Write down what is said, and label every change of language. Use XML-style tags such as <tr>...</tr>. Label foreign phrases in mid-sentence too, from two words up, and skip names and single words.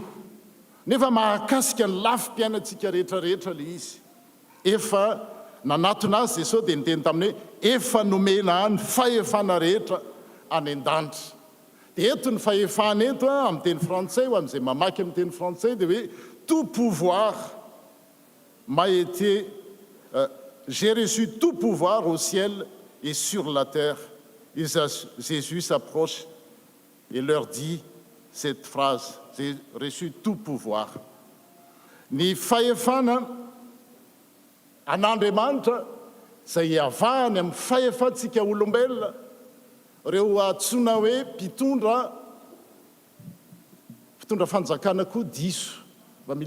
<mg>Nefa mahakasika ny lafim-piainantsika rehetrarehetra le izy. Efa nanatona azy Jesosy dia niteny taminy hoe efa nomena ny fahefana rehetra any an-danitra. Dia eto ny fahefana eto amin'ny teny frantsay ho amin'izay mamaky amin'ny teny frantsay dia hoe</mg> <fr>tout pouvoir m'a été j'ai reçu tout pouvoir au ciel et sur la terre. Et Jésus s'approche et leur dit cette phrase, j'ai reçu tout pouvoir.</fr> <mg>Ny fahefana an'Andriamanitra izay avahany amin'ny fahefantsika olombelona reo atsona hoe mpitondra fanjakana koa diso mba mila</mg>